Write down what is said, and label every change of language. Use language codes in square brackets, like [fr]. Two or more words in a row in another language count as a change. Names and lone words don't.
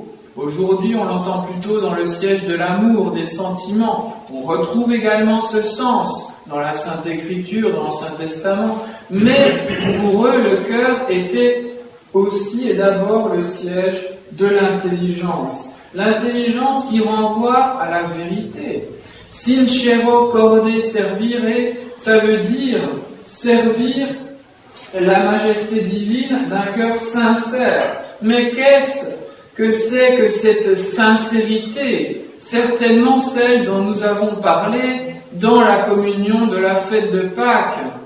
[fr] Aujourd'hui, on l'entend plutôt dans le siège de l'amour, des sentiments. On retrouve également ce sens dans la Sainte Écriture, dans l'Ancien Testament, mais pour eux, le cœur était aussi et d'abord le siège de l'intelligence. L'intelligence qui renvoie à la vérité. [la] Sincero corde servire, [fr] ça veut dire servir la majesté divine d'un cœur sincère. Mais qu'est-ce que c'est que cette sincérité? Certainement celle dont nous avons parlé dans la communion de la fête de Pâques.